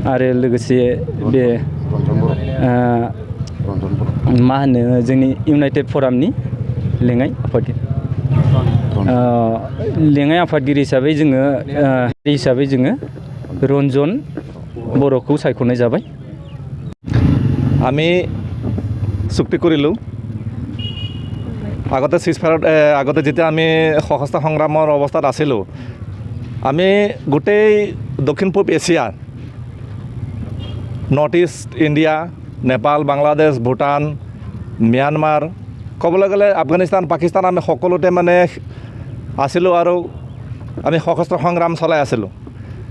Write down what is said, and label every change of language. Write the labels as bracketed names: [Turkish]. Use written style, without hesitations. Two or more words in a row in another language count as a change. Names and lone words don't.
[Bodo] आरो लोगोसे बे मा होनो जोंनि इउनाइटेड फरामनि लेङाइ आफादगिरि। लेङाइ आफादगिरि हिसाबै जोङो रन्जन बर'खौ सायख'नाय जाबाय। [Assamese] আমি চুক্তি কৰিলোঁ। আগতে যেতিয়া আমি সশস্ত্ৰ সংগ্ৰামৰ অৱস্থাত আছিলোঁ, আমি গোটেই দক্ষিণ পূব এছিয়া, নৰ্থ ইষ্ট ইণ্ডিয়া, নেপাল, বাংলাদেশ, ভূটান, ম্যানমাৰ, ক'বলৈ গ'লে আফগানিস্তান, পাকিস্তান, আমি সকলোতে মানে আছিলোঁ আৰু আমি সশস্ত্ৰ সংগ্ৰাম চলাই আছিলোঁ।